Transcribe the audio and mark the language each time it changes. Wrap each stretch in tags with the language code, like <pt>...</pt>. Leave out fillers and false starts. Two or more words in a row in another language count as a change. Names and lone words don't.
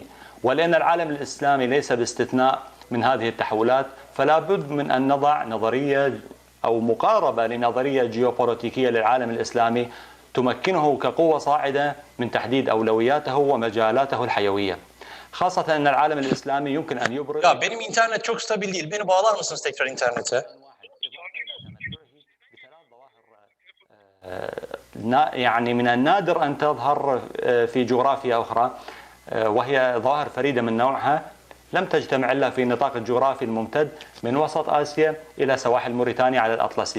<ar>ولأن العالم الإسلامي ليس باستثناء من هذه التحولات، فلا بد من أن نضع نظرية أو مقاربة لنظرية جيوبوليتيكية للعالم الإسلامي تمكنه كقوة صاعدة من تحديد أولوياته ومجالاته الحيوية. خاصة أن العالم الإسلامي يمكن أن يبرز.</ar> <tr>Ya benim internet çok stabil değil. Beni bağlar mısınız tekrar internete?</tr> <ar>يعني من النادر أن تظهر في جغرافيا أخرى، وهي ظواهر فريدة من نوعها لم تجتمع إلا في النطاق الجغرافي الممتد من وسط آسيا إلى سواحل موريتانيا على الأطلسي.</ar>